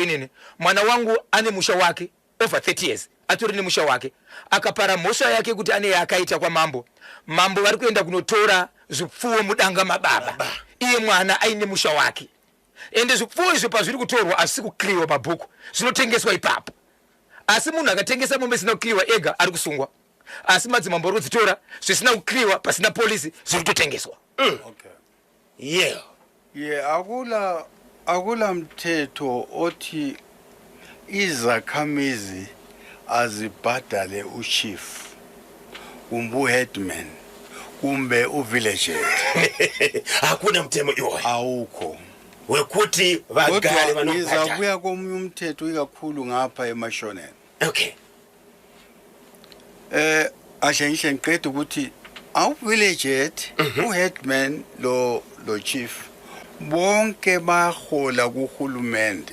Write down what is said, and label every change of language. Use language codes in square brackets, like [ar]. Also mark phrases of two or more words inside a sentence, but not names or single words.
[sn] inini mwana wangu ane musha wake [en] over 30 years [sn] atori nemusha wake akapara mhosva yake kuti ane yaakaita kwamambo mambo vari kuenda kunotora zvipfuwo mudanga mababa iye mwana aine musha wake ende zvipfuwo izvo pazviri kutorwa hazvisi kukliwa pabhuku zvinotengeswa ipapo asi munhu akatengesa mombe zvisina kukliwa ega ari kusungwa asi madzimambo ari kudzitora zvisina kukliwa pasina polisi zviri kutotengeswa. [nd] akula mthetho othi izakhamizi azibhadale uchief kumbe uheadman kumbe uvillage [sn] hakuna mtemo iwoyo [nd] awukho [sn] wekuti vagari vanobhadala. [nd] Ngizabuya komunye umthetho ikakhulu ngapha eMashoneni. Okay. Ashe ngisho ngiqeda ukuthi awu-village uheadman lo chief bonke bahola kuhulumende